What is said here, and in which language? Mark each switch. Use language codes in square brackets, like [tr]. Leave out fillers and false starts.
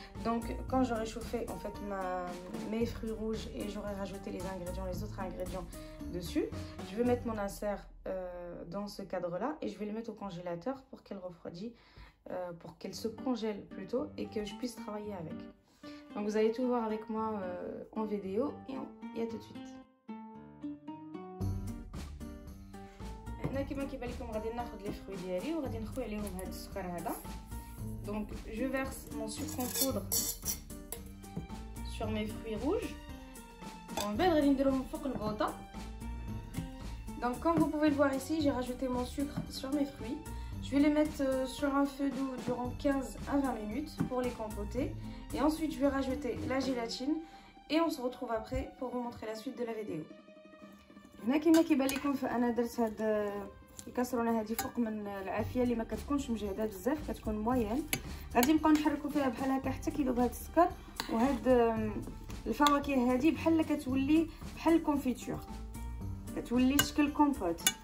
[fr] Donc quand j'aurai chauffé en fait mes fruits rouges et j'aurai rajouté les autres ingrédients dessus, je vais mettre mon insert dans ce cadre là et je vais le mettre au congélateur pour qu'elle refroidisse, pour qu'elle se congèle plutôt et que je puisse travailler avec. Donc vous allez tout voir avec moi en vidéo et à tout de suite. [ar] هنا كما كيبان لكم غادي ناخذ لي فروي ديالي وغادي نخوي عليهم هذا السكر هذا. [fr] Donc je verse mon sucre en poudre sur mes fruits rouges. [ar] ومن بعد غادي نديرهم فوق البوطه. [fr] Donc comme vous pouvez le voir ici, j'ai rajouté mon sucre sur mes fruits. Je vais les mettre sur un feu doux durant 15 à 20 minutes pour les compoter. Et ensuite je vais rajouter la gélatine et on se retrouve après pour vous montrer la suite de la vidéo. [ar] هنا كما كيبان لكم فانا درت هاد الكاسرونه هذه فوق من العافيه اللي ما كتكونش مجهده بزاف، كتكون موين. غادي نبقاو نحركوا فيها بحال هكا حتى كيذوب هذا السكر، وهاد الفواكه هذه بحال كتولي بحال الكونفيتور، كتولي شكل كومبوت.